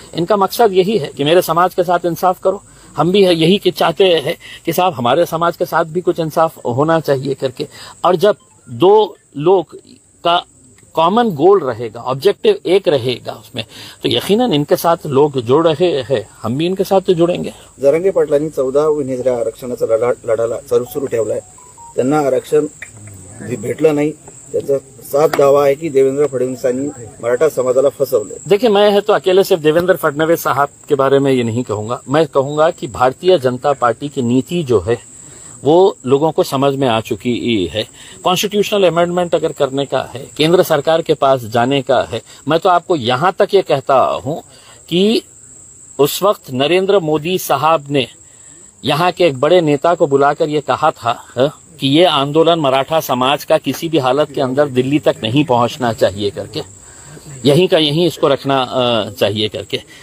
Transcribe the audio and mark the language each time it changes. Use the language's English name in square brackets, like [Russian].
[Hindi] इनका मकसद यही है कि मेरे समाज के साथ इंसाफ करो, हम भी यही कि चाहते हैं कि साहब हमारे समाज के साथ भी कुछ इंसाफ होना चाहिए करके। और जब दो लोग का कॉमन गोल रहेगा, ऑब्जेक्टिव एक रहेगा उसमें, तो यकीनन इनके साथ लोग जुड़ रहे हैं, हम भी इनके साथ तो जुड़ेंगे। [Marathi] जरांगे पाटलांनी 14 उमेदवारी आरक्षणाचा लढा सुरू ठेवलाय. त्यांना आरक्षण भेटलं नाही. त्याचा साफ दावा आहे की देवेंद्र फडणवीसांनी मराठा समाजाला फसवले. [Hindi] देखिए, मैं है तो अकेले सिर्फ देवेंद्र फडणवीस साहब के बारे में ये नहीं कहूंगा, मैं कहूंगा कि भारतीय जनता पार्टी की नीति जो है वो लोगों को समझ में आ चुकी है। कॉन्स्टिट्यूशनल अमेंडमेंट अगर करने का है, केंद्र सरकार के पास जाने का है, मैं तो आपको यहां तक ये कहता हूं कि उस वक्त नरेंद्र मोदी साहब ने यहां के एक बड़े नेता को बुलाकर ये कहा था कि ये आंदोलन मराठा समाज का किसी भी हालत के अंदर दिल्ली तक नहीं पहुंचना चाहिए करके, यहीं का यहीं इसको रखना चाहिए करके।